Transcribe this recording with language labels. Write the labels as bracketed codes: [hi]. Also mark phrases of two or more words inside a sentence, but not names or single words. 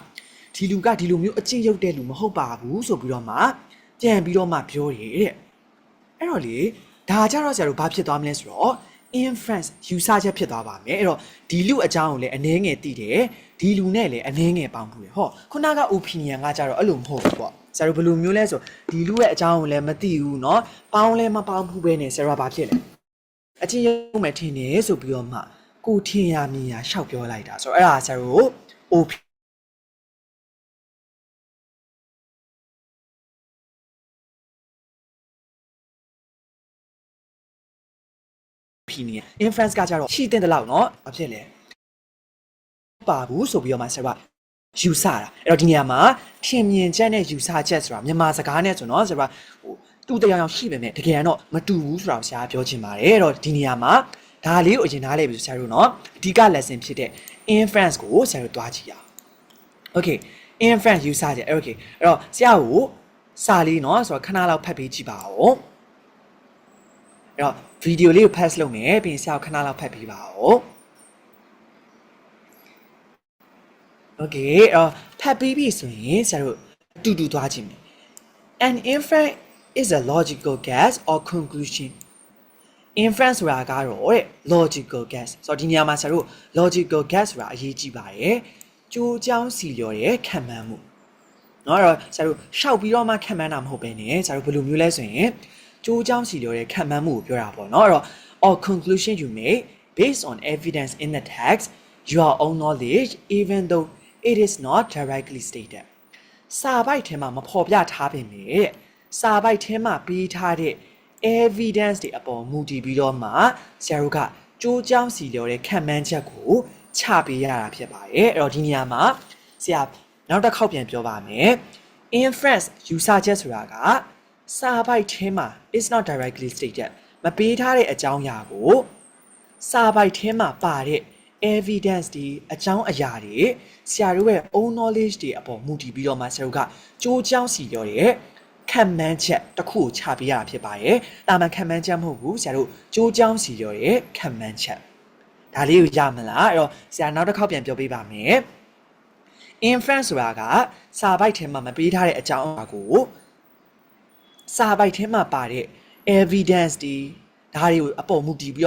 [my] ဒီလူကဒီလိုမျိုးအချင်းရုပ်တဲ့လူမဟုတ်ပါဘူးဆိုပြီးတော့မှပြန်ပြီးတော့မှပြောတယ်တဲ့အဲ့တော့လေဒါကြတော့ဆရာတို့ဘာဖြစ်သွားမလဲဆိုတော့ inference ယူဆချက်ဖြစ်သွားပါမယ်အဲ့တော့ဒီလူအကြောင်းကိုလည်းအနှဲငယ်သိတယ်ဒီလူနဲ့လည်းအနှဲငယ်ပေါင်းဖူးတယ်ဟောခုနက opinion ကကြတော့အဲ့လိုမဟုတ်ဘူးပေါ့ဆရာတို့ဘယ်လိုမျိုးလဲဆိုဒီလူရဲ့အကြောင်းကိုလည်းမသိဘူးเนาะပေါင်းလည်းမပေါင်းဘူးပဲနဲ့ဆရာတို့ဘာဖြစ်လဲအချင်းရုပ်မဲ့ထင်တယ်ဆိုပြီးတော့မှကိုထင်ရမြင်ရရှောက်ပြောလိုက်တာဆိုတော့အဲ့ဒါဆရာတို့ [en] opinion inference [my] ကကြတော့ရှိတဲ့လောက်เนาะဘာဖြစ်လဲပါဘူးဆိုပြီးတော့မှဆရာကယူဆတာအဲ့တော့ဒီနေရာမှာထင်မြင်ချက်နဲ့ယူ ဆချက်ဆိုတာမြန်မာစကားနဲ့ဆိုတော့ဆရာကဟိုတူတရားရှိပေမဲ့တကယ်တော့မတူဘူးဆိုတာဆရာပြောချင်ပါတယ်အဲ့တော့ဒီနေရာမှာဒါလေးကိုအရင်နားလည်ပြီးဆရာတို့เนาะအဓိက lesson ဖြစ်တဲ့ inference ကိုဆရာတို့တွားကြည့်ရအောင် [en] okay inference [my] ယူဆချက် okay အဲ့တော့ဆရာကိုစာလေးเนาะဆိုတော့ခဏလောက်ဖတ်ပေးကြည့်ပါဦးအဲ့တော့ဗီဒီယိုလေးကို pass လုပ်မယ်ပြီးရင်ဆရာကိုခဏလောက်ဖတ်ပေးပါဦး okay ဖတ် ပြီးပြီဆိုရင်ဆရာတို့အတူတူသွားကြည့်မယ် [en] an inference is a logical guess or conclusion [my] inference ဆိုတာကတော့ တဲ့ [en] logical guess [my] ဆိုတော့ဒီနေရာမှာဆရာတို့ [en] logical guess [my] ဆိုတာအရေးကြီးပါတယ်ကြိုးကြောင်းစီလျော်တဲ့ခံမှန်းမှုเนาะအဲ့တော့ဆရာတို့ရှောက်ပြီးတော့မှခံမှန်းတာမဟုတ်ပဲねဆရာတို့ဘယ်လိုမျိုးလဲဆိုရင်ကျိုးကြောင်းစီလျော်တဲ့ခံမှန်းမှုကိုပြောတာပေါ့နော်အဲ့တော့ [en] or conclusion you make based on evidence in the text your own knowledge even though it is not directly stated [my] စာပိုက်ထဲမှာမဖော်ပြထားပေ မဲ့စာပိုက်ထဲမှာပေးထားတဲ့ evidence တွေအပေါ်မူတည်ပြီးတော့မှဆရာတို့ကကျိုးကြောင်းစီလျော်တဲ့ခံမှန်းချက်ကိုချပေးရတာဖြစ်ပါတယ်အဲ့တော့ဒီနေရာမှာဆရာနောက်တစ်ခေါက်ပြန်ပြောပါမယ် inference ယူဆချက်ဆိုတာကစာပိုက်ထဲမှာ [en] is not directly stated [my] မပေးထား တဲ့အကြောင်းအရာကိုစာပိုက်ထဲမှာပါတဲ့ evidence တွေအကြောင်းအရာတွေဆရာတို့ရဲ့ [en] own knowledge [my] တွေအပေါ်မူတည်ပြီးတော့မှဆရာတို့ကကြိုးကြောင်းစီပြောတဲ့ခံမှန်းချက်တစ်ခုကိုချပေးရတာ ဖြစ်ပါတယ်။တာမန်ခံမှန်းချက်မဟုတ်ဘူးဆရာတို့ကြိုးကြောင်းစီပြောတဲ့ခံမှန်းချက်ဒါလေးကိုရမလားအဲ့တော့ဆရာနောက်တစ်ခေါက်ပြန်ပြောပေးပါမယ်။ inference ဆိုတာကစာပိုက်ထဲမှာမပေးထားတဲ့အကြောင်းအရာကိုစာပိုက်ထဲမှာပါတဲ့ evidence တွေဒါတွေကိုအပေါ်မူတည်ပြီးတော့